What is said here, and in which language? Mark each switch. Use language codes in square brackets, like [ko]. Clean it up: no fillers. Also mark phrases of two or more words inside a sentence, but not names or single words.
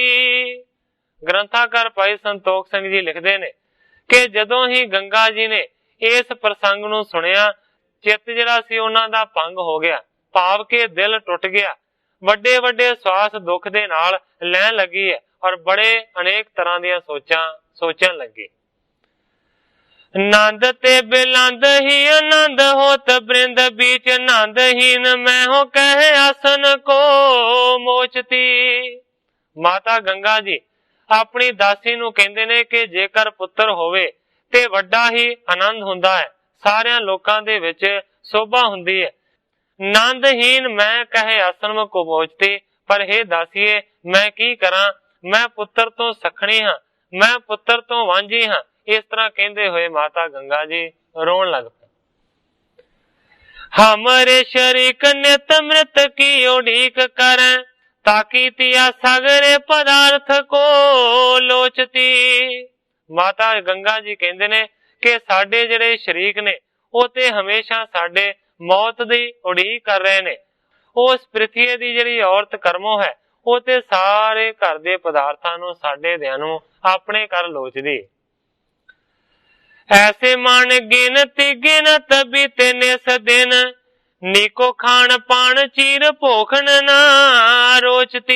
[pa] ਗ੍ਰੰਥਾਕਾਰ ਭਾਈ ਸੰਤੋਖ ਸਿੰਘ ਜੀ ਲਿਖਤੇ ਨੇ ਕਿ ਜਦੋਂ ਹੀ ਗੰਗਾ ਜੀ ਨੇ ਇਸ ਪ੍ਰਸੰਗ ਨੂੰ ਸੁਣਿਆ ਚਿੱਤ ਜਿਹੜਾ ਸੀ ਉਨ੍ਹਾਂ ਦਾ ਭੰਗ ਹੋ ਗਿਆ, ਭਾਵ ਕੇ ਦਿਲ ਟੁੱਟ ਗਿਆ, ਵੱਡੇ ਵੱਡੇ ਸਵਾਸ ਦੁੱਖ ਦੇ ਨਾਲ ਲੈਣ ਲੱਗੀ ਹੈ ਔਰ ਬੜੇ ਅਨੇਕ ਤਰ੍ਹਾਂ ਦੀਆਂ ਸੋਚਾਂ ਸੋਚਣ ਲੱਗੀ। [bra] नंद ते बिलंद ही आनंद होत बृंद बीच नंदहीन मैं हो कहे आसन को मोचती। [pa] ਮਾਤਾ ਗੰਗਾ ਜੀ ਅਪਣੀ ਦਾਸੀ ਨੂੰ ਕਹਿੰਦੇ ਨੇ ਕਿ ਜੇਕਰ ਪੁੱਤਰ ਹੋਵੇ ਤੇ ਵੱਡਾ ਹੀ ਆਨੰਦ ਹੁੰਦਾ ਹੈ, ਸਾਰਿਆਂ ਲੋਕਾਂ ਦੇ ਵਿਚ ਸ਼ੋਭਾ ਹੁੰਦੀ ਹੈ। [bra] नंदहीन मैं कहे आसन को मोचती, [pa] ਪਰ ਹੇ ਦਾਸੀਏ ਮੈਂ ਕੀ ਕਰਾਂ, ਮੈਂ ਪੁੱਤਰ ਤੋਂ ਸੱਖਣੀ ਹਾਂ, ਮੈਂ ਪੁੱਤਰ ਤੋਂ ਵਾਂਝੀ ਹਾਂ। ਇਸ ਤਰ੍ਹਾਂ ਕਹਿਤੇ ਹੁਏ ਮਾਤਾ ਗੰਗਾ ਜੀ ਰੋਣ ਲੱਗ ਪਏ। [bra] हमारे शरीक नित मृत की उड़ीक करें ताकि तिया सगरे पदार्थ को लोचती। [pa] ਮਾਤਾ ਗੰਗਾ ਜੀ ਕਹਿਤੇ ਨੇ ਕਿ ਸਾਡੇ ਜਿਹੜੇ ਸ਼ਰੀਕ ਨੇ ਵੋ ਤੇ ਹਮੇਸ਼ਾ ਸਾਡੇ ਮੌਤ ਦੀ ਉਡੀਕ ਕਰ ਰਹੇ ਨੇ। ਉਸ ਪ੍ਰਿਥਵੀ ਦੀ ਜਿਹੜੀ ਔਰਤ ਕਰਮੋ ਹੈ ਵੋ ਤੇ ਸਾਰੇ ਘਰ ਦੇ ਪਦਾਰਥਾਂ ਨੂੰ ਸਾਡੇ ਦਿਆਂ ਨੂੰ ਅਪਣੇ ਕਰ ਲੋਚਦੀ। [bra] ऐसे मान गिनती गिनत बीते निस दिन नीको खान पान चीर भोखन ना रोचती।